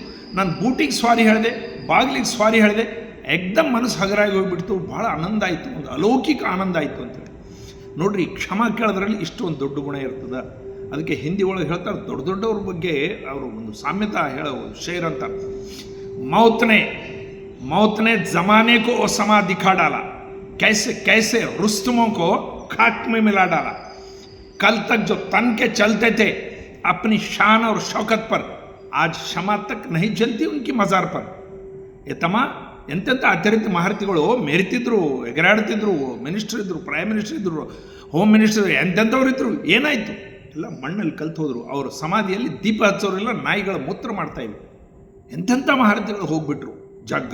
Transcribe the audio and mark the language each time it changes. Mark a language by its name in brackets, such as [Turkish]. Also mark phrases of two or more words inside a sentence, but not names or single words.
[Kannada] ನಾನು ಬೂಟಿಗೆ ಸಾರಿ ಹೇಳಿದೆ, ಬಾಗಿಲಿಗೆ ಸಾರಿ ಹೇಳಿದೆ, ಎಕ್ದಮ್ ಮನಸ್ಸು ಹಗರಾಗಿ ಹೋಗಿಬಿಡ್ತು, ಭಾಳ ಆನಂದ ಆಯಿತು, ಒಂದು ಅಲೌಕಿಕ ಆನಂದ ಆಯಿತು ಅಂತೇಳಿ. ನೋಡ್ರಿ, ಕ್ಷಮಾ ಕೇಳೋದ್ರಲ್ಲಿ ಇಷ್ಟು ಒಂದು ದೊಡ್ಡ ಗುಣ ಇರ್ತದೆ. ಅದಕ್ಕೆ ಹಿಂದಿ ಒಳಗೆ ಹೇಳ್ತಾರೆ, ದೊಡ್ಡವ್ರ ಬಗ್ಗೆ ಅವರು ಒಂದು ಸಾಮ್ಯತಾ ಹೇಳೋ ಶೇರ್ ಅಂತ, [Hindi] मौत ने जमाने को ओसमा दिखा डाला, कैसे रुस्तमों को खाक में मिला डाला. कल तक जो तन के चलते थे अपनी शान और शौकत पर, आज क्षमा तक नहीं चलती उनकी मज़ार पर. [Kannada] तಮ್ಮ ಎಂತೆಂಥ ಅತ್ಯರಿತ ಮಹರ್ತಿಗಳು ಮೆರಿತಿದ್ರು, ಎಗರಾಡ್ತಿದ್ರು, ಮಿನಿಸ್ಟರ್ ಇದ್ದರು, [English] prime minister [Kannada] ಇದ್ದರು, [English] home minister, [Kannada] ಎಂತೆಂಥವ್ರು ಇದ್ರು. ಏನಾಯಿತು? ಎಲ್ಲ ಮಣ್ಣಲ್ಲಿ ಕಲ್ತು ಹೋದರು. ಅವರು ಸಮಾಧಿಯಲ್ಲಿ ದೀಪ ಹಚ್ಚೋರೆಲ್ಲ ನಾಯಿಗಳ ಮೂತ್ರ ಮಾಡ್ತಾ ಇದ್ರು. ಎಂತೆಂಥ ಮಹರ್ತಿಗಳು ಹೋಗ್ಬಿಟ್ರು. ಜಾಗ್ರತೆ.